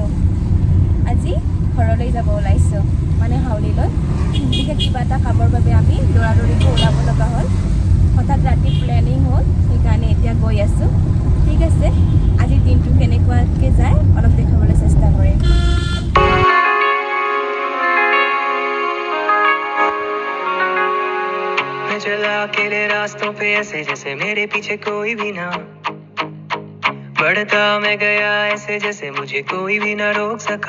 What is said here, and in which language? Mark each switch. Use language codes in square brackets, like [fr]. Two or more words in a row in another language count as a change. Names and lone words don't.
[as] আজি ঘৰলৈ যাব ওলাইছোঁ, মানে হাউলিলৈ। বিশেষ কিবা এটা খাবৰ বাবে আমি দৌৰাদৌৰিকৈ ওলাব লগা হ'ল। হঠাৎ ৰাতি প্লেনিং হ'ল, সেইকাৰণে এতিয়া গৈ আছোঁ। ঠিক আছে, আজিৰ দিনটো কেনেকুৱাকৈ যায় অলপ দেখাবলৈ চেষ্টা কৰিম। [hi] चला अकेले रास्तों पे ऐसे जैसे मेरे पीछे कोई भी ना, बढ़ता मैं गया ऐसे जैसे मुझे कोई भी ना रोक सका।